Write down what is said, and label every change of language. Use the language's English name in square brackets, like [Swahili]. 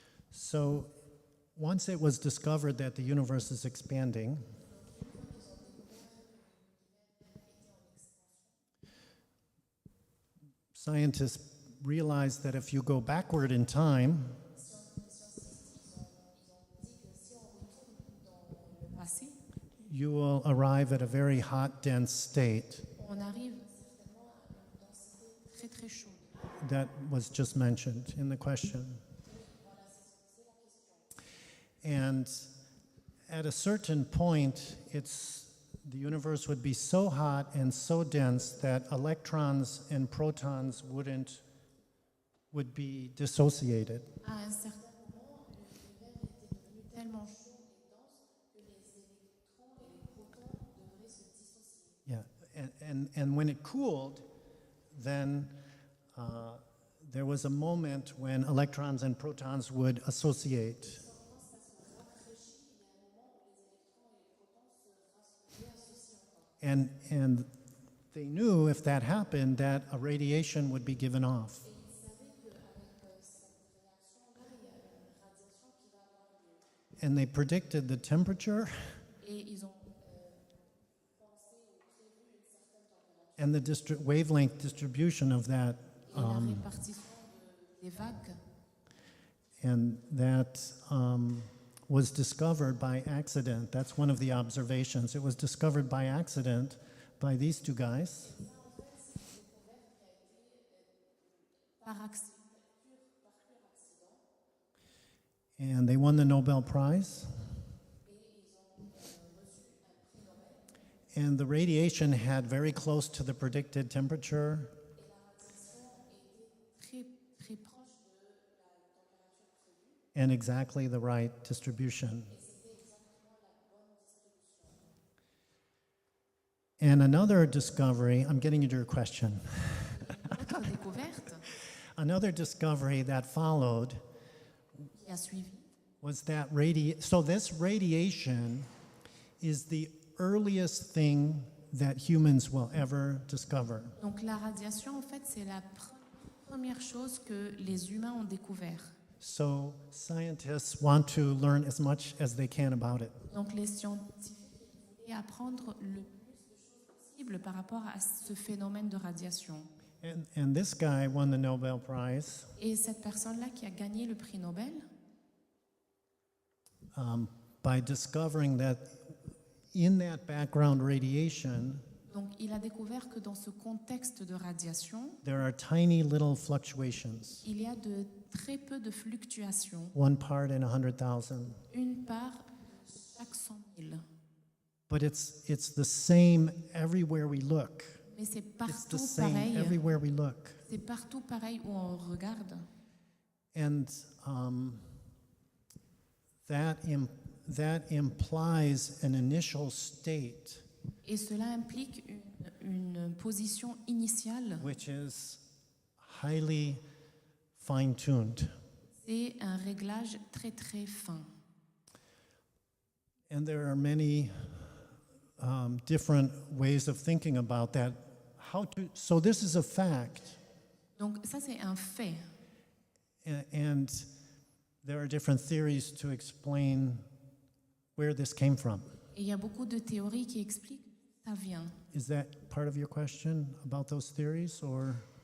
[English] So once it was discovered that the universe is expanding, scientists realized that if you go backward in time, [French] Passé, [English] you will arrive at a very hot, dense state [French] on arrive certainement à une densité très très chaude. [English] that was just mentioned in the question. And at a certain point, the universe would be so hot and so dense that electrons and protons would be dissociated. [French] À un certain moment, l'univers était devenu tellement chaud et dense que les électrons et les protons devraient se dissocier. [English] Yeah, and when it cooled, then there was a moment when electrons and protons would associate. And they knew if that happened that a radiation would be given off. And they predicted the temperature [French] Et ils ont [English] and the wavelength distribution of that. [French] et la répartition des vagues. [English] And that was discovered by accident. That's one of the observations. It was discovered by accident by these two guys. [French] Par accident. [English] And they won the Nobel Prize. And the radiation had very close to the predicted temperature. [French] Très, très proche de la température prévue. [English] And exactly the right distribution. And another discovery, I'm getting into your question. [French] Autre découverte [English] Another discovery that followed [French] qui a suivi, [English] was that so this radiation is the earliest thing that humans will ever discover. [French] donc la radiation, en fait, c'est la première chose que les humains ont découvert. [English] So scientists want to learn as much as they can about it. [French] Donc les scientifiques voulaient apprendre le plus de choses possible par rapport à ce phénomène de radiation. [English] And this guy won the Nobel Prize [French] Et cette personne-là qui a gagné le prix Nobel, [English] by discovering that in that background radiation, [French] donc il a découvert que dans ce contexte de radiation, [English] there are tiny little fluctuations, [French] il y a de très peu de fluctuations, [English] one part in 100,000. [French] une part de chaque 100 000. [English] But it's the same everywhere we look. [French] Mais c'est [English] It's the [French] partout [English] same [French] pareil. [English] everywhere we look. [French] C'est partout pareil où on regarde. [English] And that implies an initial state [French] Et cela implique une position initiale. [English] which is highly fine-tuned. [French] C'est un réglage très très fin. [English] And there are many different ways of thinking about that. So this is a fact, [French] Donc ça c'est un fait. [English] and there are different theories to explain where this came from. [French] Et il y a beaucoup de théories qui expliquent d'où ça vient. [English] Is that part of your question about those theories, or?